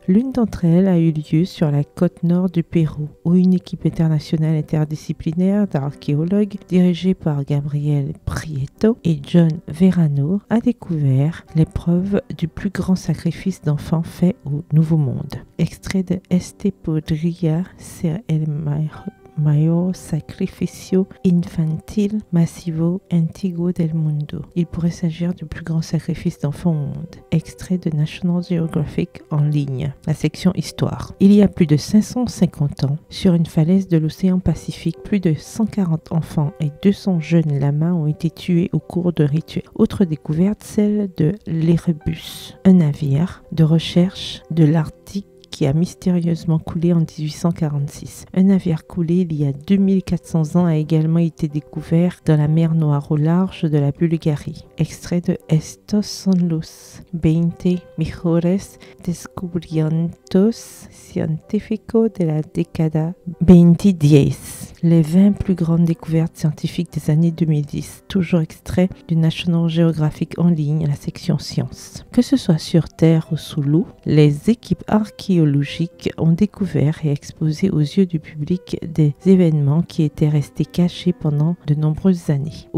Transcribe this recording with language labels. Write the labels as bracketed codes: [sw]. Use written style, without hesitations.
[fr] L'une d'entre elles a eu lieu sur la côte nord du Pérou, où une équipe internationale interdisciplinaire d'archéologues dirigée par Gabriel Prieto et John Verano a découvert les preuves du plus grand sacrifice d'enfants fait au Nouveau Monde. Extrait de [es] Este podría ser el mayor sacrificio infantil masivo antiguo del mundo. [fr] Il pourrait s'agir du plus grand sacrifice d'enfants au monde. Extrait de National Geographic en ligne, la section Histoire. Il y a plus de 550 ans, sur une falaise de l'océan Pacifique, plus de 140 enfants et 200 jeunes lamas ont été tués au cours de rituels. Autre découverte, celle de l'Erebus, un navire de recherche de l'Arctique qui a mystérieusement coulé en 1846. Un navire coulé il y a 2400 ans a également été découvert dans la mer Noire au large de la Bulgarie. Extrait de [es] Estos son los 20 mejores descubrimientos científicos de la década 2010. [fr] Les 20 plus grandes découvertes scientifiques des années 2010. Toujours extrait du National Geographic en ligne, la section Sciences. Que ce soit sur Terre ou sous l'eau, les équipes archéologiques ont découvert et exposé aux yeux du public des événements qui étaient restés cachés pendant de nombreuses années.